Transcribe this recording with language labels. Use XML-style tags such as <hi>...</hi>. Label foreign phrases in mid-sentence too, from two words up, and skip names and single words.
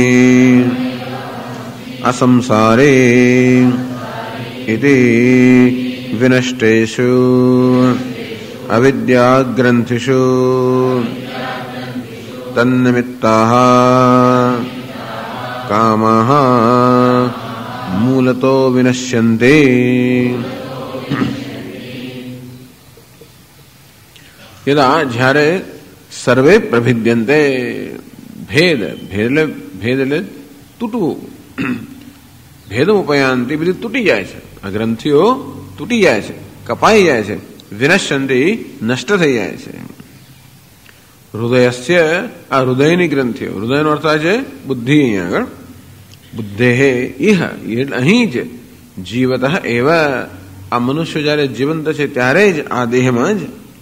<sa>असंसारे इति विनष्टेषु अविद्याग्रन्थिषु तन्निमित्ताः कामाः मूलतो विनश्यन्ते यदा જ્યારે સર્વે પ્રભિદ્યન્તે</sa> <gu>ભેદ એટલે તૂટવું</gu> <sa>ભેદમ ઉપયાંતિ</sa> <gu>બધી તૂટી જાય છે આ ગ્રંથિઓ તૂટી જાય છે કપાઈ જાય છે વિનશ્યંતિ નષ્ટ થઈ જાય છે હૃદયસ્ય આ હૃદયની ગ્રંથિઓ હૃદયનો અર્થ છે બુદ્ધિ અહીંયા આગળ</gu> <sa>બુદ્ધેઃ ઇહ</sa> <gu>એટલે અહીં જ</gu> <sa>જીવતઃ એવ</sa> <gu>આ મનુષ્ય જયારે જીવંત છે ત્યારે જ આ દેહમાં જ</gu>